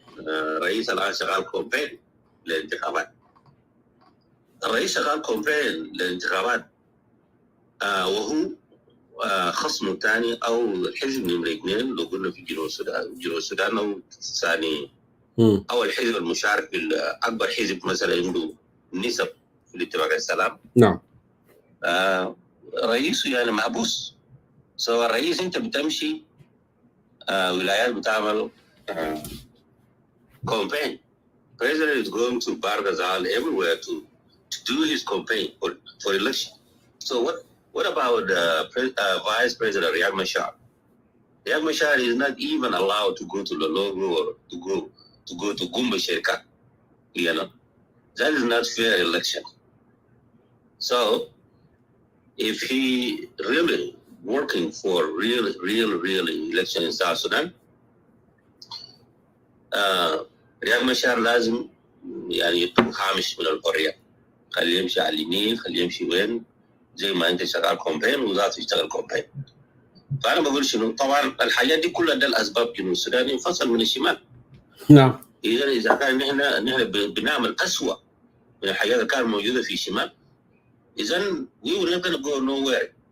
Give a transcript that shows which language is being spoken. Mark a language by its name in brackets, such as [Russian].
[Arabic] الرئيس الآن شغال كومبين للانتخابات. الرئيس شغال كومبين للانتخابات وهو خصم ثاني أو الحزب نمرة 2 لو قلنا في جنوب السودان أو ثاني أو الحزب المشارك في أكبر حزب مثلا عنده نسب في الاتفاق السلام. نعم. رئيسه يعني محبوس. سو الرئيس أنت بتمشي ولايات بتعمل campaign. [English] President is going to Bargazal everywhere to do his campaign for election. So what about Vice President Riek Machar? Riek Machar is not even allowed to go to Lologo or to go to Gumba Sherka. You know, that is not fair election. So if he really working for really election in South Sudan, [Arabic] رياض مشار لازم يعني يطلب هامش من الحرية. خليه يمشي على اليمين، خليه يمشي وين زي ما انت شغال كومبين وذاته يشتغل كومبين. فانا بقول شنو طبعا الحاجات دي كلها ده الاسباب جنوب السودان ينفصل من الشمال. نعم. اذا كان نحن بنعمل اسوء من الحاجات اللي كانت موجوده في الشمال اذا [English] we will never go nowhere.